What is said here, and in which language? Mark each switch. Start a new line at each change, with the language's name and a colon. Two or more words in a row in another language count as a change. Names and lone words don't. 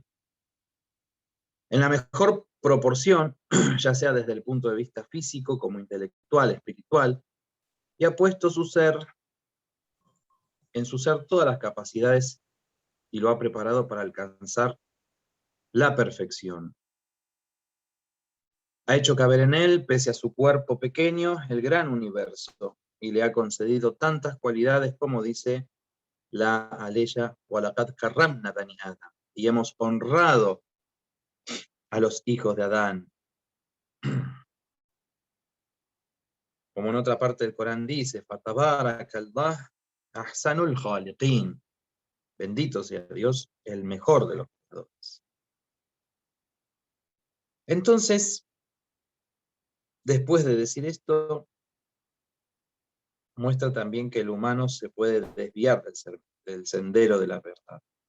Spanish: En la mejor proporción, ya sea desde el punto de vista físico, como intelectual, espiritual, y ha puesto en su ser todas las capacidades y lo ha preparado para alcanzar la perfección. Ha hecho caber en él, pese a su cuerpo pequeño, el gran universo, y le ha concedido tantas cualidades como dice la aleya:
Arabic: وَلَقَدْ كَرَّمْنَا بَنِي آدَمَ,
Spanish: y hemos honrado a los hijos de Adán. Como en otra parte del Corán dice:
Arabic: فَتَبَارَكَ اللَّهُ أَحْسَنُ الْخَالِقِينَ,
Spanish: bendito sea Dios, el mejor de los creadores. Entonces, después de decir esto, muestra también que el humano se puede desviar del sendero de la verdad.